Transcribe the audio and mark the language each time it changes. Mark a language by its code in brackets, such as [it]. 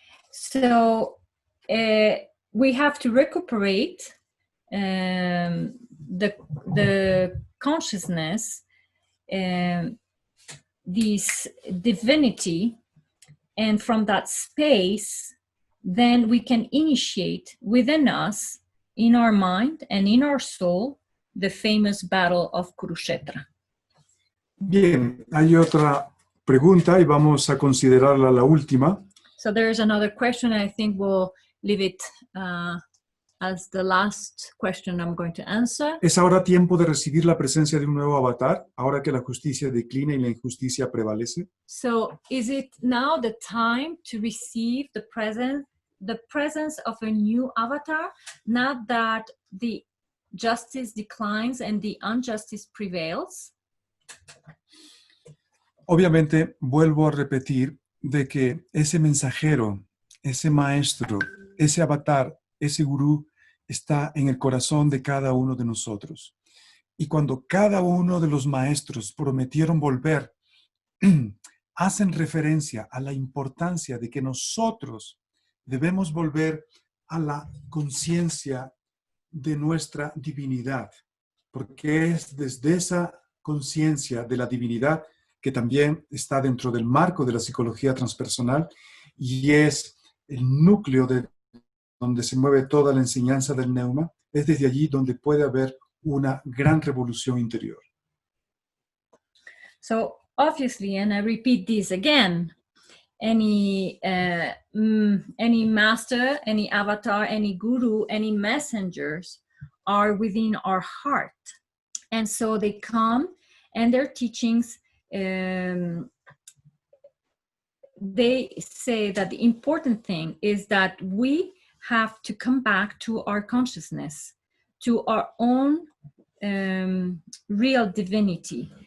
[en] So we have to recuperate the consciousness, this divinity, and from that space, then we can initiate within us, in our mind and in our soul, the famous battle of Kurushetra. [es] Bien, hay otra pregunta y vamos a considerarla la última. [en] So there's another question. I think we'll leave it as the last question I'm going to answer. [es] ¿Es ahora tiempo de recibir la presencia de un nuevo avatar, ahora que la justicia declina y la injusticia prevalece? [en] So is it now the time to receive the presence of a new avatar, not that the justice declines and the injustice prevails? [es] Obviamente, vuelvo a repetir de que ese mensajero, ese maestro, ese avatar, ese gurú está en el corazón de cada uno de nosotros. Y cuando cada uno de los maestros prometieron volver, hacen referencia a la importancia de que nosotros debemos volver a la conciencia de nuestra divinidad, porque es desde esa conciencia de la divinidad que también está dentro del marco de la psicología transpersonal y es el núcleo de donde se mueve toda la enseñanza del Neuma, es desde allí donde puede haber una gran revolución interior. [en] So obviously, and I repeat this again, any master, any avatar, any guru, any messengers are within our heart. And so they come and their teachings, they say that the important thing is that we have to come back to our consciousness, to our own real divinity.